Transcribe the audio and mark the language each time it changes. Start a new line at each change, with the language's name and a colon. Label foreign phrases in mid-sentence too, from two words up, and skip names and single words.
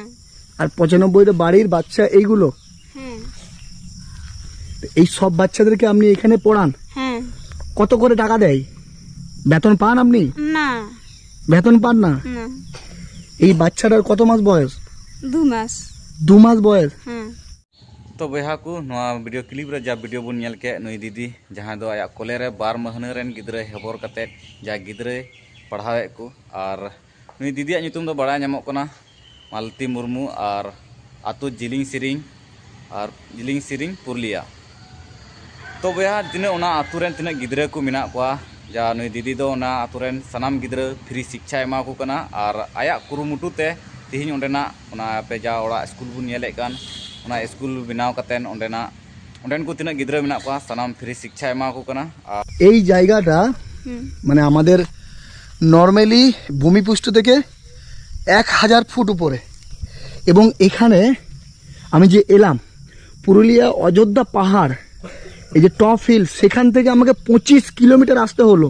Bangla: আর 95টা বাড়ির বাচ্চা এইগুলো? হ্যাঁ। এই সব বাচ্চাদেরকে আপনি এখানে পড়ান? হ্যাঁ। কত করে টাকা দেয়? বেতন পান আপনি? না। বেতন পান না? না। এই বাচ্চাটার কত মাস বয়স? 2 মাস। 2 মাস বয়স? হ্যাঁ।
Santali: तो बहा को
English: video clip
Santali: रे जा वीडियो बन नेल के नई दीदी जहाँ दो आया कॉलेज रे 12 महीने रेन गिद्रे हेबर कते जा गिद्रे पढ़ावे को और नई दीदी नितुम दो बड़ा नामक कना मालती मुर्मू और आतु जिलिंग सिरिंग पुरलिया। तो बहा तिना ओना आतु रेन तिना गिद्रे को मिना कोआ जा नई दीदी दो ओना आतु रेन सनाम गिद्रे फ्री शिक्षा एमा को कना और आया कुरुमुटु ते तिहिन ओंडेना ओना पे जा ओड़ा स्कूल बुन नेले कान ओना स्कूल बनाव कतेन ओंडेन को तिना गिद्रे मिना कोआ सनाम फ्री शिक्षा एमा को कना।
Bangla: এই জায়গাটা মানে আমাদের নরমালি ভূমিপৃষ্ঠ থেকে 1000 ফুট উপরে এবং এখানে আমি যে এলাম পুরুলিয়া অযোধ্যা পাহাড় এই যে
English: top hill
Bangla: সেখান থেকে আমাকে 25 কিলোমিটার আসতে হলো।